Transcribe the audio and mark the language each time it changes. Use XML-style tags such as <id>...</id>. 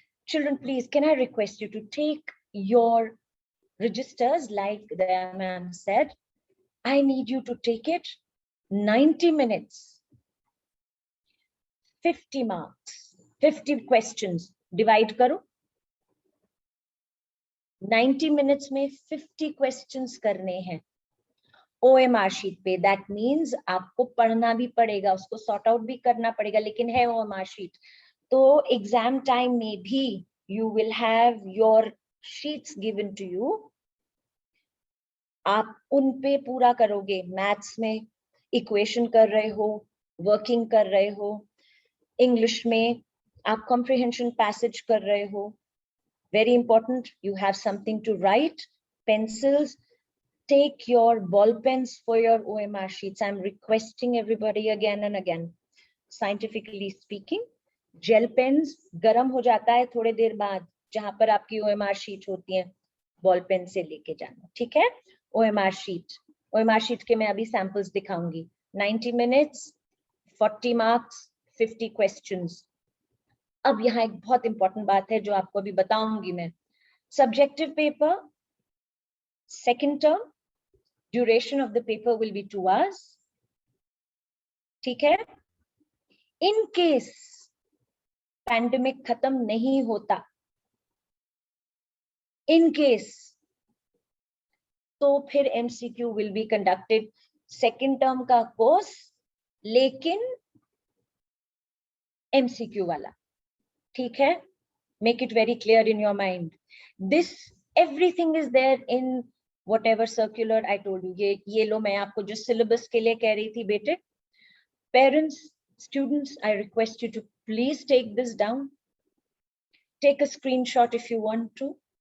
<en>Children, please, can I request you to take your registers, like the ma'am said. I need you to take it 90 minutes, 50 marks, 50 questions.</en> <hi>Divide karo. 90 minutes में 50 questions करने हैं. OMR sheet पे. That means आपको पढ़ना भी पड़ेगा, उसको sort out भी करना पड़ेगा, लेकिन है OMR sheet.</hi> <en>तो exam time में भी you will have your sheets given to you.</en> <hi>आप उन पे पूरा करोगे. मैथ्स में इक्वेशन कर रहे हो, वर्किंग कर रहे हो, इंग्लिश में आप कॉम्प्रिहेंशन पैसेज कर रहे हो.</hi> <en>Very important, you have something to write. Pencils, take your ball pens for your OMR sheets. I'm requesting everybody again and again.</en> <hi>Scientifically speaking, gel pens गर्म हो जाता है थोड़े देर बाद, जहां पर आपकी OMR sheet होती है, बॉल पेन से लेके जाना. ठीक है? OMR sheet के मैं अभी सैंपल्स दिखाऊंगी.</hi> <en>90 minutes, 40 marks, 50 questions.</en> <hi>अब यहाँ एक बहुत इंपॉर्टेंट बात है जो आपको अभी बताऊंगी मैं.</hi> <en>Subjective paper, second term, duration of the paper will be 2 hours.</en> <hi>ठीक है? In case पैंडेमिक खत्म नहीं होता, in case, तो फिर MCQ</hi> <en>will be conducted.</en> <hi>Second term का कोर्स, लेकिन MCQ वाला. ठीक है?</hi> <en>Make it very clear in your mind. This, everything is there in whatever circular I told you.</en> <hi>ये लो, मैं आपको जो syllabus के लिए कह रही थी बेटे.</hi> <en>Parents, Students, I request you to please take this down. Take a screenshot if you want to.</en>